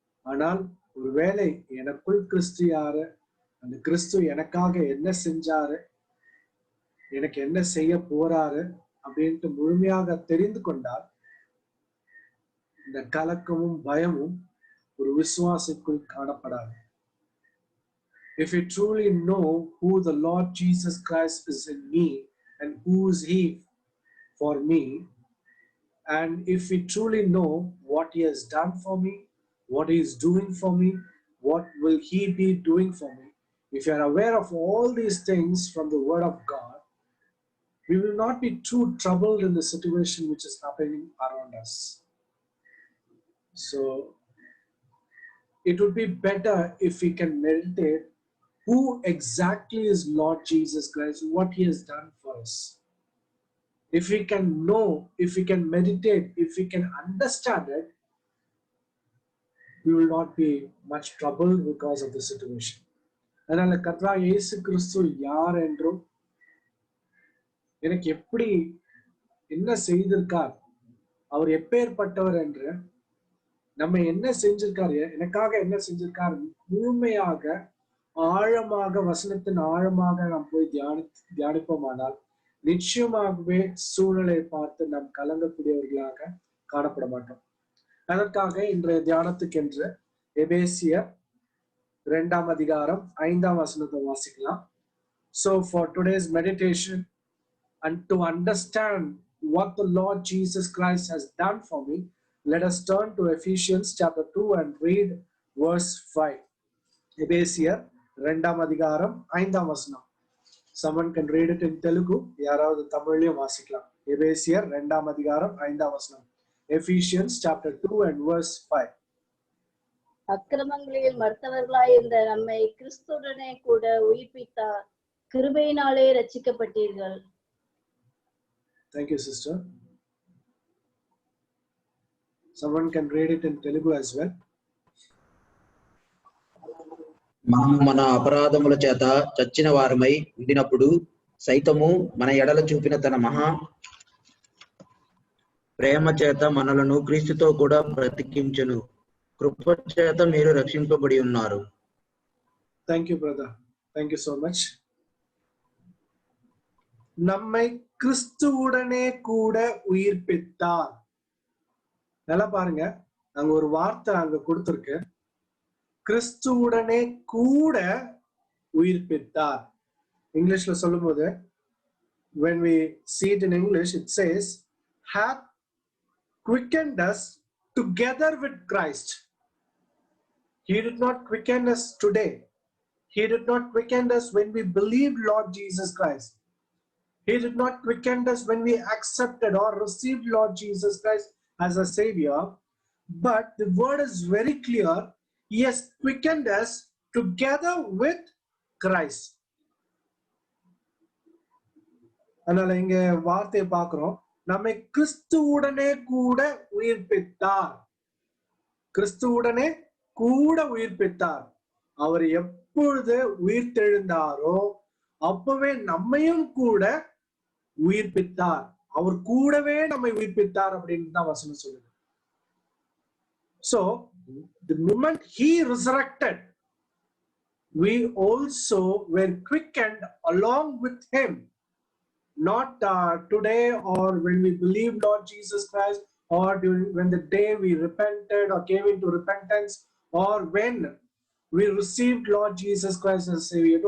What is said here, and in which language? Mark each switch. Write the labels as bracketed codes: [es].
[ta] ஆனால் ஒருவேளை எனக்குள் கிறிஸ்து யாரு, அந்த கிறிஸ்து எனக்காக என்ன செஞ்சாரு, எனக்கு என்ன செய்ய போறாரு அப்படின்ட்டு முழுமையாக தெரிந்து கொண்டால் இந்த கலக்கமும் பயமும் ஒரு விசுவாசிக்குள் காணப்படாது. [en] If we truly know who the Lord Jesus Christ is in me and who is He for me, and if we truly know what He has done for me, what He is doing for me, what will He be doing for me, if you are aware of all these things from the Word of God, we will not be too troubled in the situation which is happening around us. So it would be better if we can meditate who exactly is Lord Jesus Christ, what He has done for us. If we can know, if we can meditate, if we can understand it, we will not be much troubled because of the situation. [ta] அதனால கர்த்தராகிய இயேசு கிறிஸ்து யார் என்றும், எனக்கு எப்படி என்ன செய்திருக்கார், அவர் எப்பேற்பட்டவர் என்று, நம்ம என்ன செஞ்சிருக்காரு, எனக்காக என்ன செஞ்சிருக்கார், முழுமையாக ஆழமாக வசனத்தின் ஆழமாக நாம் போய் தியானிப்போமானால் நிச்சயமாகவே சூழ்நிலை பார்த்து நாம் கலங்கக்கூடியவர்களாக காணப்பட மாட்டோம். அதற்காக இன்றைய தியானத்துக்கென்று எபேசியர் 2ஆம் அதிகாரம் 5ஆம் வசனத்தை வாசிக்கலாம். [en] So for today's meditation and to understand what the Lord Jesus Christ has done for me, let us turn to Ephesians chapter 2 and read verse 5. [ta] எபேசியர் 2ஆம் அதிகாரம் 5ஆம் வசனம். [en] Someone can read it in Telugu. [ta] யாராவது தமிழ்லயும் வாசிக்கலாம். எபேசியர் 2ஆம் அதிகாரம் 5ஆம் வசனம். [en] Ephesians chapter 2 and verse 5. [ta] அக்கிரமங்களில் மர்த்தவர்களாய் இருந்த நம்மை கிறிஸ்துவுடனே கூட உயிர்ப்பித்தார், கிருபையினாலே ரட்சிக்கப்பட்டீர்கள். [en] Thank you, sister. Someone can read it in Telugu as well. [te] మనము మన అపరాధముల చేత చచ్చిన వారమై ఉండినప్పుడు సైతము మన ఎడల చూపిన తన మహా ప్రేమ చేత మనలను క్రీస్తుతో కూడా బ్రతికించెను, కృప చేత మీరు రక్షింపబడి ఉన్నారు. [en] Thank you, brother. Thank you so much. [ta] நம்மை கிறிஸ்துவுடனே கூட உயிர்ப்பித்தார். நல்லா பாருங்க, அங்க ஒரு வார்த்தை அங்க கொடுத்திருக்கு, கிறிஸ்துவுடனே கூட உயிர்ப்பித்தார். இங்கிலீஷ்ல சொல்லும்போது, [en] when we see it in English, it says hath quickened us together with Christ. He did not quicken us today. He did not quicken us when we believed Lord Jesus Christ. He did not quicken us when we accepted or received Lord Jesus Christ as a Savior. But the word is very clear. He has quickened us together with Christ. [ta] அதனால இங்க வார்த்தையை பார்க்கிறோம், நம்மை கிறிஸ்துவுடனே கூட உயிர்ப்பித்தார். கிறிஸ்துவுடனே கூட உயிர்ப்பித்தார். அவர் எப்பொழுது உயிர்த்தெழுந்தாரோ அப்பவே நம்மையும் கூட உயிர்ப்பித்தார். அவர் கூடவே நம்மை உயிர்ப்பித்தார் அப்படின்னு தான் வசனம் சொல்லுது. [en] So the moment he resurrected, we also were quickened along with him. Not today or when we believe Lord Jesus Christ, or during when the day we repented or came into repentance, or when we received Lord Jesus Christ as Savior.